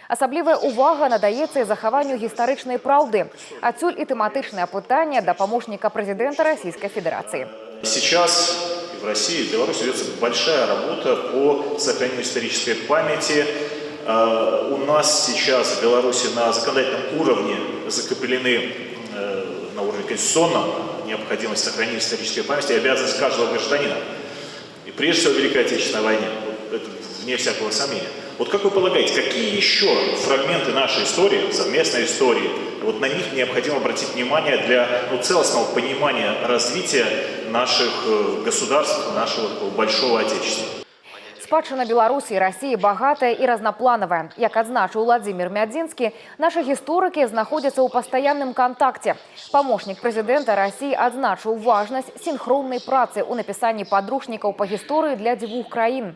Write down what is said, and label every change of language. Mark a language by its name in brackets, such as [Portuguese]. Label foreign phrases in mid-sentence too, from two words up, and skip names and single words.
[Belarusian] Асаблівая увага надаецца і захаванню гістарычнай праўды. Адсюль і тэматычнае пытанне да памочніка прэзідэнта [Russian] Российской Федерации. Сейчас в России, в Беларуси ведется большая работа по сохранению исторической памяти. У нас сейчас в Беларуси на законодательном уровне закреплены на уровне конституционном необходимость сохранения исторической памяти и обязанность каждого гражданина. И прежде всего в Великой Отечественной войне, это вне всякого сомнения. Вот как вы полагаете, какие еще фрагменты нашей истории, совместной истории, вот на них необходимо обратить внимание для целостного понимания развития наших государств, нашего большого Отечества? [Belarusian] Спадчына Беларусі і Расіі багатая і разнапланавая. Як адзначыў Владимир Мядзінскі, нашы гісторыкі знаходзяцца ў пастаянным кантакце. Памочнік прэзідэнта Расіі адзначыў важнасць сінхроннай працы ў напісанні падручнікаў па гісторыі для дзвюх краін.